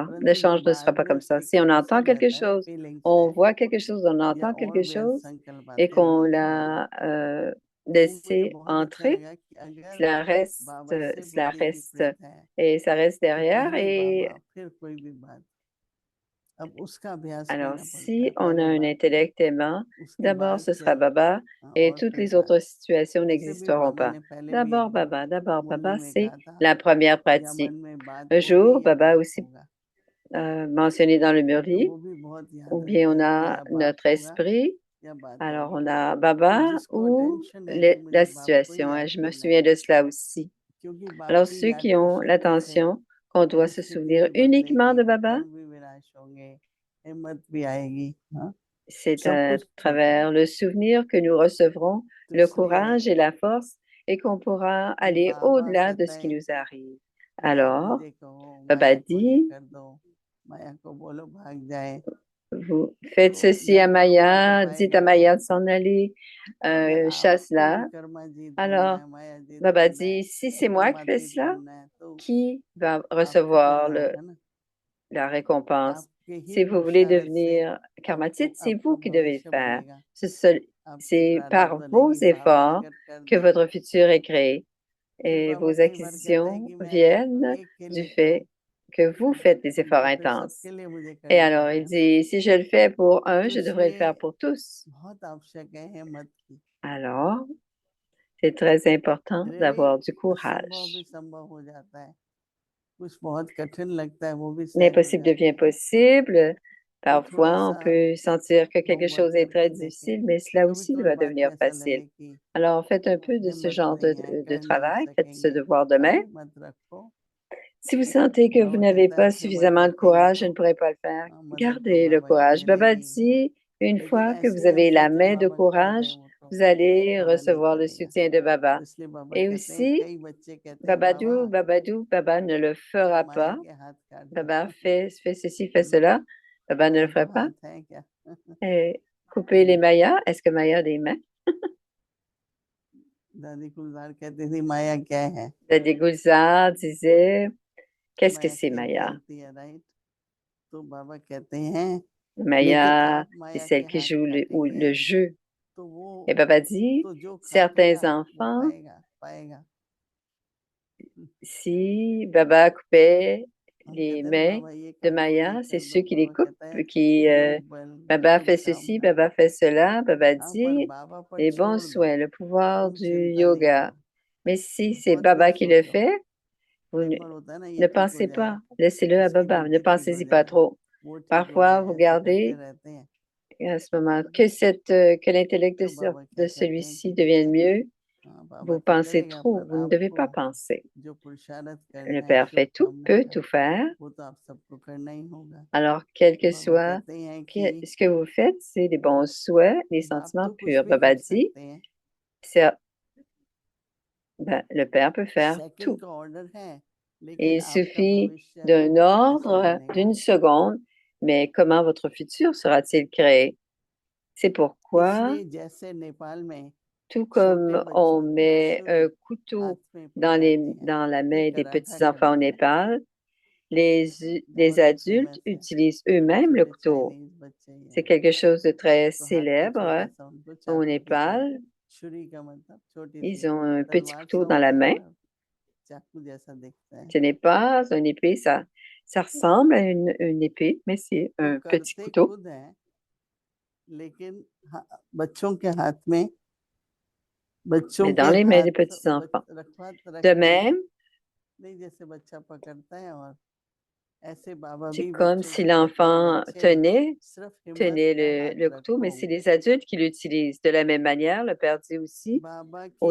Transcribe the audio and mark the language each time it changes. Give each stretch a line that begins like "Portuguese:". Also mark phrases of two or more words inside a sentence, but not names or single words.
French: Le change ne sera pas comme ça. Si on entend quelque chose, on voit quelque chose, on entend quelque chose et qu'on l'a laissé entrer, cela reste et ça reste derrière et
Hindi: अब उसका अभ्यास
French: Alors,
Hindi: करना पड़ता
French: si
Hindi: है
French: on a
Hindi: पहले
French: un
Hindi: बाप
French: intellect aimant,
Hindi: उसके
French: d'abord
Hindi: बाद
French: ce sera
Hindi: फिर
French: Baba et
Hindi: और
French: toutes
Hindi: कोई
French: les
Hindi: बात।
French: autres situations
Hindi: ऐसे भी
French: n'existeront
Hindi: बाबा
French: pas.
Hindi: ने पहले भी एक बार
French: D'abord
Hindi: मुरली
French: Baba,
Hindi: में
French: c'est
Hindi: कहा था,
French: la première
Hindi: या मन
French: pratique.
Hindi: में बात
French: Un
Hindi: होगी
French: jour,
Hindi: या
French: Baba a
Hindi: बात
French: aussi
Hindi: होगा।
French: mentionné dans le
Hindi: तो
French: Murli,
Hindi: वो भी बहुत याद
French: ou bien on
Hindi: रखते हैं कि
French: a
Hindi: या बात
French: notre
Hindi: होगा
French: esprit.
Hindi: या बात
French: Alors,
Hindi: होगी।
French: on a
Hindi: तो
French: Baba
Hindi: जिसको
French: ou
Hindi: अटेंशन है कि मुझे
French: la
Hindi: बाप को ही
French: situation.
Hindi: याद
French: Et je me
Hindi: करना
French: souviens
Hindi: है,
French: de cela aussi.
Hindi: क्योंकि बाप
French: Alors,
Hindi: की
French: ceux
Hindi: याद
French: qui
Hindi: की
French: ont
Hindi: शक्ति से
French: l'attention qu'on doit se
Hindi: परिस्थिति
French: souvenir
Hindi: भी
French: uniquement
Hindi: बदलेगी,
French: de Baba,
Hindi: कर्म भी विनाश होंगे, हिम्मत भी आएगी। हाँ,
French: c'est
Hindi: सब
French: à
Hindi: कुछ होता है।
French: travers le souvenir que nous recevrons
Hindi: तो
French: le
Hindi: इसलिए
French: courage et la force et qu'on pourra aller
Hindi: बाबा
French: au-delà de
Hindi: कहते
French: ce qui
Hindi: हैं
French: nous arrive.
Hindi: कि आप
French: Alors,
Hindi: मुझे कहो,
French: Baba
Hindi: माया को ये
French: dit,
Hindi: कर दो, माया को बोलो भाग जाए।
French: vous faites
Hindi: तो
French: ceci à
Hindi: जब हम नहीं कर
French: Maya, dites à
Hindi: पाएंगे तो
French: Maya de s'en aller,
Hindi: बोले आपको
French: chasse-la.
Hindi: विकर्माजीत बनना
French: Alors,
Hindi: है, मायाजीत
French: Baba
Hindi: बनना है,
French: dit, si c'est moi qui fais
Hindi: कर्मातीत
French: cela,
Hindi: बनना है, तो
French: qui va
Hindi: आपको
French: recevoir
Hindi: करना होगा ना।
French: la récompense?
Hindi: आपके ही
French: Si vous voulez
Hindi: पुरुषार्थ से
French: devenir
Hindi: आपको
French: karmatite, c'est
Hindi: आपका
French: vous qui devez le
Hindi: भविष्य
French: faire.
Hindi: बनेगा, आपकी
French: C'est
Hindi: प्रारब्ध
French: par vos
Hindi: बनेगी। बाबा
French: efforts
Hindi: अगर कर
French: que
Hindi: दें,
French: votre futur est créé.
Hindi: फिर
French: Et
Hindi: बाबा
French: vos
Hindi: कई बार कहते हैं
French: acquisitions
Hindi: कि मैं अगर
French: viennent
Hindi: एक के
French: du
Hindi: लिए करूं
French: fait que vous faites des efforts
Hindi: तो फिर
French: intenses.
Hindi: सबके लिए मुझे
French: Et
Hindi: करना
French: alors, il
Hindi: पड़ेगा।
French: dit, si je le fais pour un,
Hindi: तो
French: je devrais le
Hindi: इसलिए
French: faire pour tous.
Hindi: बहुत आवश्यक है हिम्मत की।
French: Alors, c'est très important
Hindi: फिर
French: d'avoir du
Hindi: असंभव भी
French: courage.
Hindi: संभव हो जाता है, कुछ बहुत कठिन लगता है वो भी सहज हो
French: L'impossible
Hindi: जाता
French: devient
Hindi: है।
French: possible.
Hindi: तो थोड़ा
French: Parfois, on
Hindi: सा
French: peut sentir que quelque
Hindi: होमवर्क
French: chose est très
Hindi: करके देखें,
French: difficile, mais cela
Hindi: कभी
French: aussi
Hindi: कभी
French: va
Hindi: बात
French: devenir
Hindi: में ऐसा
French: facile.
Hindi: लगे कि
French: Alors, faites un peu de ce
Hindi: हिम्मत
French: genre
Hindi: नहीं है,
French: de
Hindi: कर नहीं
French: travail, faites ce
Hindi: सकेंगे,
French: devoir de main.
Hindi: अरे मत रखो।
French: Si vous sentez que vous
Hindi: बाबा
French: n'avez
Hindi: कहता है
French: pas
Hindi: आप हिम्मत
French: suffisamment de
Hindi: रखेंगे
French: courage, je
Hindi: तो
French: ne pourrai pas le faire.
Hindi: मदद तो
French: Gardez le
Hindi: बाबा की
French: courage. Baba
Hindi: मिलेगी,
French: dit, une
Hindi: लेकिन
French: fois que
Hindi: ऐसे
French: vous
Hindi: ही हम
French: avez la
Hindi: सोचे
French: main de
Hindi: बाबा कर दें
French: courage,
Hindi: वो तो
French: vous allez
Hindi: बाबा नहीं
French: recevoir le
Hindi: करेगा।
French: soutien de
Hindi: तो
French: Baba.
Hindi: इसलिए बाबा
French: Et
Hindi: कहते हैं,
French: aussi,
Hindi: कई बच्चे कहते हैं बाबा
French: Babadou, Baba ne le
Hindi: तो
French: fera
Hindi: माया
French: pas.
Hindi: के हाथ काट दो।
French: Baba fait ceci, fait
Hindi: है ना,
French: cela. Baba ne le
Hindi: माया को
French: ferait pas.
Hindi: हाथ है क्या?
French: Et couper les Mayas. Est-ce que Maya a des mains?
Hindi: दादी कुलदार कहती थी माया क्या है?
French: Daddy Gulzar disait, qu'est-ce que
Hindi: माया
French: c'est
Hindi: खेल
French: Maya?
Hindi: खेलती है, राइट? तो बाबा कहते हैं लेकिन
French: Maya,
Hindi: आप
French: c'est
Hindi: माया के
French: celle qui
Hindi: हाथ
French: joue
Hindi: काटेंगे
French: le jeu.
Hindi: तो वो
French: Et Baba dit,
Hindi: तो जो
French: certains
Hindi: काटेगा वो
French: enfants,
Hindi: खाएगा पाएगा।
French: si Baba coupait
Hindi: हम
French: les
Hindi: कहते हैं ना
French: mains
Hindi: बाबा ये
French: de
Hindi: कर दो ये
French: Maya, c'est
Hindi: कर
French: ceux
Hindi: दो,
French: qui les
Hindi: बाबा
French: coupent,
Hindi: कहता है
French: qui,
Hindi: योग बल
French: Baba
Hindi: योग
French: fait ceci,
Hindi: सामना।
French: Baba fait cela. Baba
Hindi: हाँ, पर
French: dit,
Hindi: बाबा पर
French: les bons
Hindi: छोड़ दो,
French: souhaits, le pouvoir
Hindi: तुम
French: du
Hindi: चिंता नहीं
French: yoga.
Hindi: करो,
French: Mais si c'est
Hindi: बहुत कुछ
French: Baba qui le
Hindi: सोचो।
French: fait, vous
Hindi: एक बार होता है ना ये
French: ne
Hindi: ठीक हो
French: pensez
Hindi: जाए,
French: pas. Laissez-le à
Hindi: इसकी
French: Baba. Ne
Hindi: बुद्धि ठीक हो
French: pensez-y pas
Hindi: जाए,
French: trop.
Hindi: वो ठीक हो
French: Parfois,
Hindi: जाए,
French: vous
Hindi: ऐसे करते
French: gardez
Hindi: रहते हैं।
French: à ce moment que l'intellect
Hindi: तो बाबा
French: de
Hindi: क्या कहते हैं
French: celui-ci
Hindi: कि
French: devienne mieux.
Hindi: हाँ, बाबा
French: Vous
Hindi: तो
French: pensez
Hindi: करेगा
French: trop.
Hindi: पर
French: Vous ne devez
Hindi: आपको
French: pas penser.
Hindi: जो पुरुषार्थ
French: Le
Hindi: करना है
French: Père
Hindi: शुभ
French: fait tout,
Hindi: कामना
French: peut
Hindi: का,
French: tout faire.
Hindi: वो तो आप सबको करना ही होगा।
French: Alors, quel
Hindi: तो
French: que
Hindi: बाबा
French: soit
Hindi: कहते हैं कि
French: ce que vous faites, c'est des bons souhaits, des
Hindi: बाप
French: sentiments
Hindi: तो कुछ
French: purs.
Hindi: भी
French: Baba
Hindi: कर
French: dit,
Hindi: सकते हैं,
French: c'est- le Père peut faire
Hindi: सेकंड
French: tout.
Hindi: का ऑर्डर है,
French: Et
Hindi: लेकिन
French: il
Hindi: आपका
French: suffit
Hindi: भविष्य
French: d'un
Hindi: कैसे
French: ordre,
Hindi: बनेगा?
French: d'une seconde, mais comment votre futur sera-t-il créé? C'est pourquoi,
Hindi: इसलिए जैसे नेपाल में
French: tout
Hindi: छोटे
French: comme on
Hindi: बच्चों को
French: met un
Hindi: छुरी हाथ
French: couteau
Hindi: में पकड़ाते हैं,
French: dans la
Hindi: ये
French: main des
Hindi: कराठा
French: petits-enfants au
Hindi: करते हैं।
French: Népal, les
Hindi: बहुत ही
French: adultes
Hindi: फेमस है,
French: utilisent
Hindi: छोटे
French: eux-mêmes le
Hindi: छोटे
French: couteau.
Hindi: चाइनीज बच्चे ही
French: C'est
Hindi: हैं,
French: quelque chose de très
Hindi: तो हाथ में छोटा
French: célèbre
Hindi: सा उनको
French: au
Hindi: चाकू की तरह,
French: Népal.
Hindi: छुरी का मतलब छोटी सी
French: Ils ont un petit
Hindi: तलवार
French: couteau
Hindi: सा
French: dans la
Hindi: होता है
French: main.
Hindi: पर चाकू जैसा दिखता है।
French: Ce n'est pas une épée, ça ressemble à une épée, mais c'est
Hindi: तो
French: un petit
Hindi: करते
French: couteau.
Hindi: खुद हैं, लेकिन बच्चों के हाथ में, बच्चों
French: Mais
Hindi: के
French: dans les mains des
Hindi: हाथ
French: petits-enfants. De
Hindi: रखते हैं,
French: même,
Hindi: नहीं जैसे बच्चा पकड़ता है, और ऐसे बाबा
French: c'est
Hindi: भी
French: comme
Hindi: बच्चों
French: si
Hindi: को कहते हैं
French: l'enfant
Hindi: बच्चे सिर्फ हिम्मत
French: tenait
Hindi: का हाथ
French: le couteau, mais
Hindi: रखो,
French: c'est les adultes qui l'utilisent. De la même manière, le Père dit aussi
Hindi: बाबा की